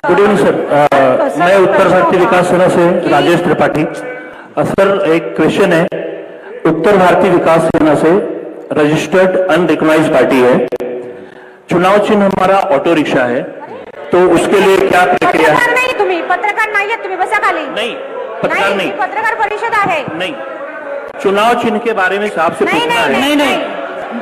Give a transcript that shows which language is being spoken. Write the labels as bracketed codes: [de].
[hi] Good evening sir, मैं उत्तर भारतीय विकास सेना से राजेश त्रिपाठी. सर, एक क्वेश्चन है. उत्तर भारतीय विकास सेना से रजिस्टर्ड अनरिकॉग्नाइज्ड पार्टी है. चुनाव चिन्ह हमारा ऑटो रिक्शा है, तो उसके लिए क्या प्रक्रिया है? [mr] पत्रकार नाही तुम्ही, पत्रकार नाहीये तुम्ही, बसा खाली. [hi] नहीं, पत्रकार नहीं, [mr] पत्रकार परिषद आहे. [hi] नहीं. चुनाव चिन्ह के बारे में साहब से पूछना है.